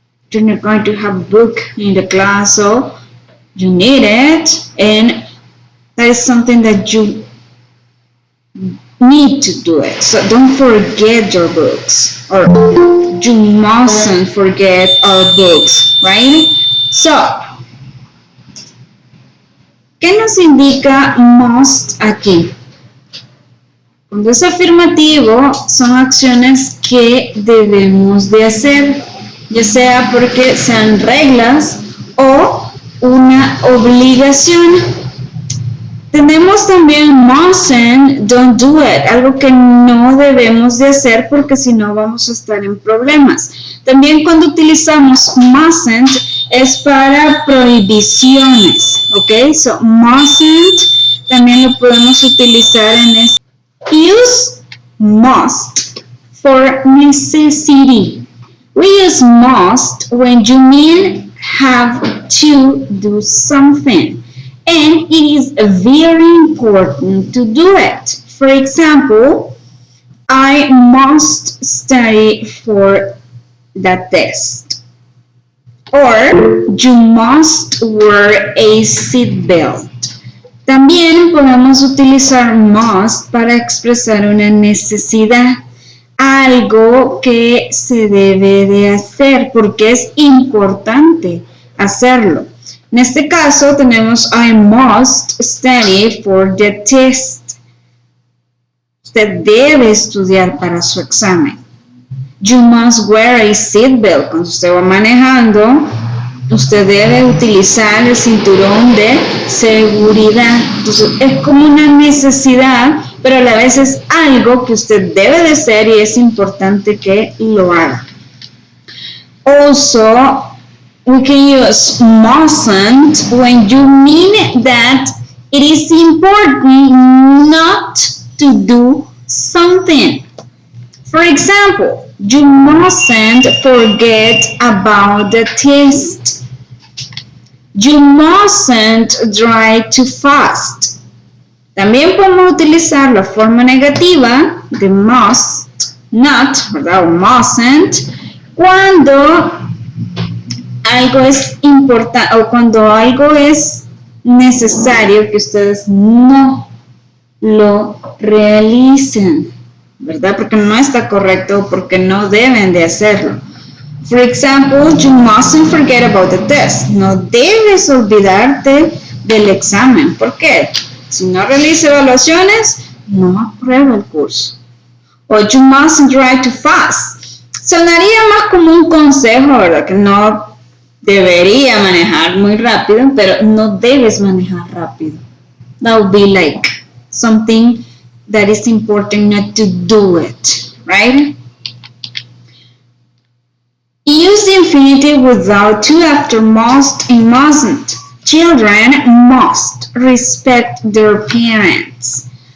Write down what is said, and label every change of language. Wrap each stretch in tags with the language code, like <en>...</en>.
<en>You're not going to have a book in the class, so you need it, and that is something that you need to do it. So don't forget your books, or you mustn't forget our books, right?</en> <es>So, ¿qué nos indica must aquí? Cuando es afirmativo, son acciones que debemos de hacer, ya sea porque sean reglas o una obligación. Tenemos también mustn't,</es> <en>don't do it,</en> <es>algo que no debemos de hacer porque si no vamos a estar en problemas. También cuando utilizamos mustn't es para prohibiciones, ¿ok? So mustn't también lo podemos utilizar en este.</es> <en>Use must for necessity. We use must when you mean have to do something. And it is very important to do it. For example, I must study for the test. Or you must wear a seatbelt.</en> <es>También podemos utilizar must para expresar una necesidad, algo que se debe de hacer porque es importante hacerlo. En este caso tenemos</es> <en>I must study for the test.</en> <es>Usted debe estudiar para su examen.</es> <en>You must wear a seatbelt.</en> <es>Cuando usted va manejando, usted debe utilizar el cinturón de seguridad. Entonces, es como una necesidad, pero a la vez es algo que usted debe de hacer y es importante que lo haga.</es> <en>Also, we can use mustn't when you mean that it is important not to do something. For example, you mustn't forget about the test. You mustn't drive too fast.</en> <es>También podemos utilizar la forma negativa de must, not, ¿verdad? O mustn't, cuando algo es importante o cuando algo es necesario que ustedes no lo realicen, ¿verdad? Porque no está correcto, porque no deben de hacerlo.</es> <en>For example, you mustn't forget about the test.</en> <es>No debes olvidarte del examen. ¿Por qué? Si no realiza evaluaciones, no aprueba el curso.</es> <en>O you mustn't drive too fast.</en> <es>Sonaría más como un consejo, ¿verdad? Que no debería manejar muy rápido, pero no debes manejar rápido.</es> <en>That would be like something that is important not to do it, right? Use the infinitive without to after must and mustn't. Children must respect their parents.</en>